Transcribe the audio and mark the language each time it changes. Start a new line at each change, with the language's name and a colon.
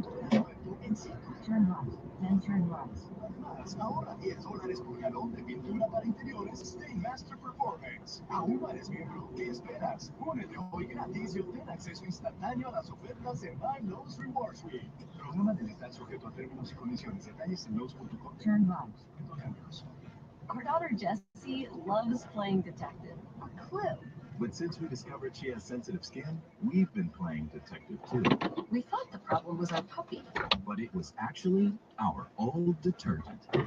English: Turn right, then turn right.
Spanish: Ahora $10 por galón de pintura para interiores Stainmaster Performance. Aún no eres miembro. ¿Qué esperas? Únete hoy gratis y obtén acceso instantáneo a las ofertas de My Lowe's Reward Suite. Programa de lealtad sujeto a términos y condiciones. Detalles en Lowe's.com.
English: Turn right. Our daughter Jessie loves playing detective. A clue. But since we discovered she has sensitive skin, we've been playing detective too. We thought the problem was our puppy. But it was actually our old detergent.